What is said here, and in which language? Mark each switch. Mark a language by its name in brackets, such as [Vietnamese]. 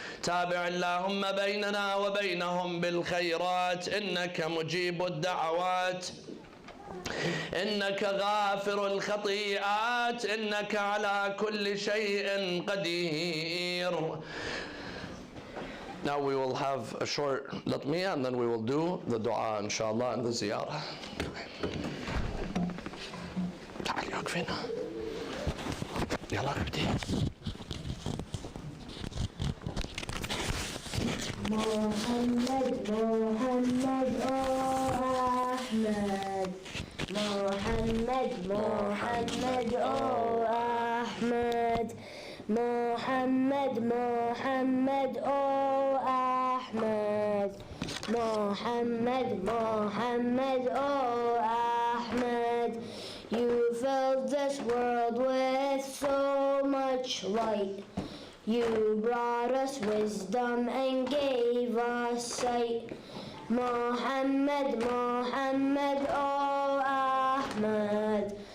[Arabic] تابع اللهم بيننا وبينهم بالخيرات إنك مجيب الدعوات إنك غافر الخطيئات إنك على كل شيء قدير. [English] Now we will have a short latmiya and then we will do the dua inshallah and the ziyarah. [Arabic] تعالي وقفينا يلا ابدي. محمد محمد أحمد محمد محمد أحمد محمد محمد أحمد محمد محمد أحمد. [English] You filled this world with so much light. You brought us wisdom and gave us sight. Muhammad, Muhammad, oh Ahmad.